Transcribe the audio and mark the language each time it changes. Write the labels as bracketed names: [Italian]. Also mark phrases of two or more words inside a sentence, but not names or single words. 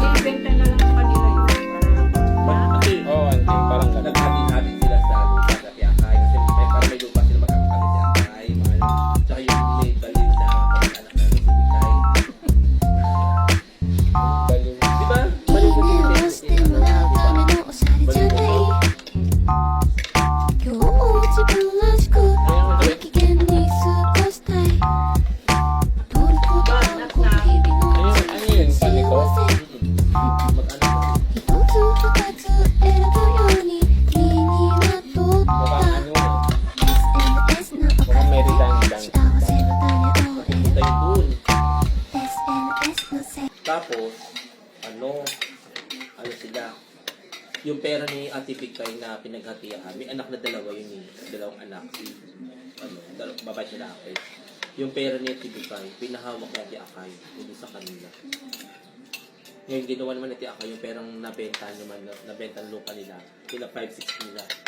[Filipino] Ibenta na lang sa kanila yun. Kasi, Oo, ante, parang ganun. naghati-hati sila sa lupa sa Tiakay. Kasi may lupa sila magkakapit sa Tiakay. Tsaka yung may baliw na pag-anak na si Bikay. Baliw. Di ba? Baliw ko din. [Japanese] をしてもらうためのおしゃれじゃない今日も自分らしくご機嫌に過ごしたい取ることがこう日々の [Filipino] Ano yun? Paniko? [Japanese] 一つ二つ選ぶように身にまとっ [Filipino] Mukhang [Japanese] た SNS のおか [Filipino] Mukhang [Japanese] げ [Filipino] may [Japanese] で [Filipino] redundant. [Japanese] 幸せの種を得る [Filipino] Tayo dun. [Japanese] SNS のせい [Filipino] Tapos, ano sila, yung pera ni Ate Bikay na pinaghatian, may anak na dalawa yun eh, dalawang anak, si, babae siya lalaki. Yung pera ni Ate Bikay, pinahawak ni Ate Akay, hindi sa kanila. Ngayon, ginawa naman ni Ate Akay, yung perang nabenta naman, nabenta ng lupa nila, sila 5-6 nila.